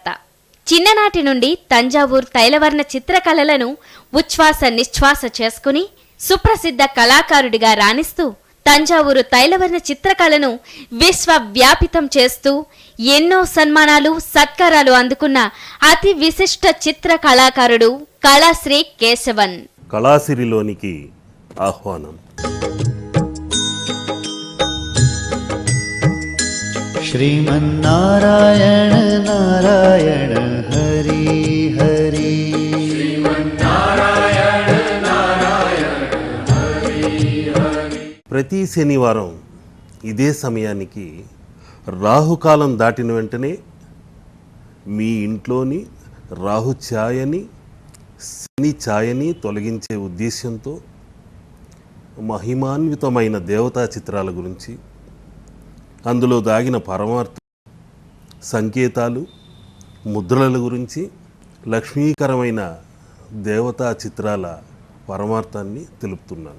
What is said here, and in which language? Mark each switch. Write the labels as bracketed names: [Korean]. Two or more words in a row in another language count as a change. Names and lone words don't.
[Telugu] చిన్ననాటి నుండి తంజావూరు తైలవర్ణ చిత్రకళలను ఉచ్ఛ్వాస నిశ్వాస చేసుకుని సుప్రసిద్ధ కళాకారుడిగా రాణిస్తూ తంజావూరు తైలవర్ణ చిత్రకళను విశ్వవ్యాపితం చేస్తూ ఎన్నో సన్మానాలు, సత్కారాలు అందుకున్న అతి విశిష్ట చిత్ర కళాకారుడు కళాశ్రీ కేశవన్. కళాశ్రీలోనికి ఆహ్వానం. [Sanskrit] श्रीमन्नारायण नारायण हरि हरि श्रीमन्नारायण नारायण हरि हरि. [Telugu] ప్రతి శనివారం ఇదే సమయానికి రాహుకాలం దాటిన వెంటనే మీ ఇంట్లోని రాహు ఛాయని, శని ఛాయని తొలగించే ఉద్దేశంతో మహిమాన్వితమైన దేవతా చిత్రాల గురించి, అందులో దాగిన పరమార్థ సంకేతాలు, ముద్రల గురించి, లక్ష్మీకరమైన దేవతా చిత్రాల పరమార్థాన్ని తెలుపుతున్నాను.